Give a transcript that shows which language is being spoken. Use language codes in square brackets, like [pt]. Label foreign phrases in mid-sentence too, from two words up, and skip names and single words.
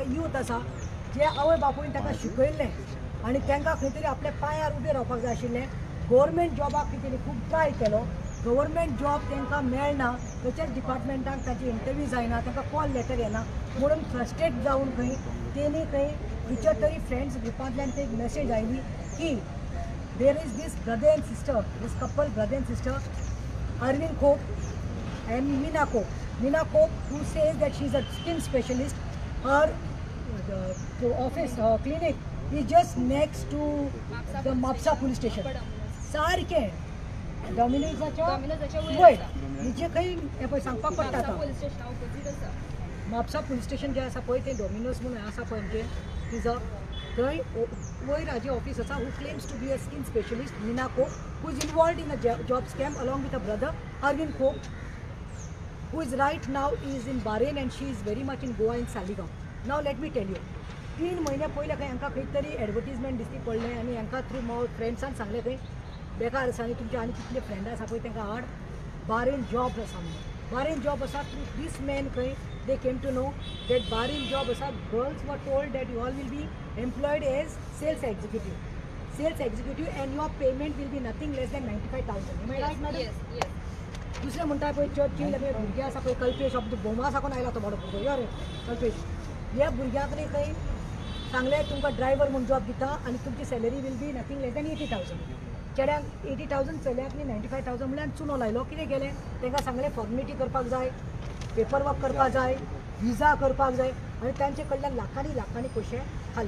[kok] यूथ आसा जे आवय बापून ताका शिकयल्लें आनी तांकां खंय तरी आपल्या पांयार उबे रावपाक जाय आशिल्लें गव्हर्मेंट जॉबाक कितें खूब ट्राय केलो [en] government job [kok] तांकां मेळना खंयच्याच डिपार्टमेंटान ताची इंटरव्यू जायना तांकां [en] call letter [kok] येना म्हणून फ्रस्ट्रेट जावन खंय तेणी खंय खंयच्या तरी फ्रेंड्स ग्रुपांतल्यान ते एक मेसेज आयली की [en] there is this brother and sister this couple brother and sister Arvind Khop and Meena Khop who says that she is a skin specialist. Her office, her clinic is just next to the Mapsa police station. [kok] सारखे डॉमिनोजाच्या वयर जे काही हे पळय सांगपाक पडटा आतां म्हापसा पुलीस स्टेशन जे आसा पळय तें डॉमिनोज म्हणून आसा पळय म्हणजे तिजो थंय वयर हाजें ऑफिस आसा [en] who claims to be a skin specialist Meena Khop who is involved in a job scam along with a brother Arvind Khop who is right now is in Bahrain and she is very much in Goa in Saligaon. Now let me tell you, [kok] 3 महिने पयले खंय हांकां खंय तरी एडवर्टिजमेंट दिसती पडलें आनी हांकां थ्रू फ्रेंड्सान सांगलें खंय बेकार आसा आनी तुमचे आनी कितले फ्रेंड आसा पळय तांकां हाड Bahrain जॉब आसा म्हणून Bahrain जॉब आसा [en] through this man [kok] खंय [en] they came to know that [kok] Bahrain जॉब आसा [en] girls were told that you all will be employed as sales executive and your payment will be nothing less than 95,000. Am I right madam? [kok] दुसरे म्हणटा पळय चर्चील भुरगे आसा पळय कल्पेश बोमा साकून आयला तो बरो भुरगो यो रे कल्पेश ह्या भुरग्याक न्ही खंय सांगलें तुमकां ड्रायव्हर म्हूण जॉब दिता आनी तुमची सॅलरी [en] will be nothing less than 80,000. [kok] चेड्यांक 80,000 चल्याक न्ही 95,000 म्हळ्यार चुनो लायलो कितें केलें तांकां सांगलें फॉर्मेलिटी करपाक जाय [en] paper work [kok] करपाक जाय विजा करपाक जाय आनी तांचे कडल्यान लाखांनी पयशे खाले.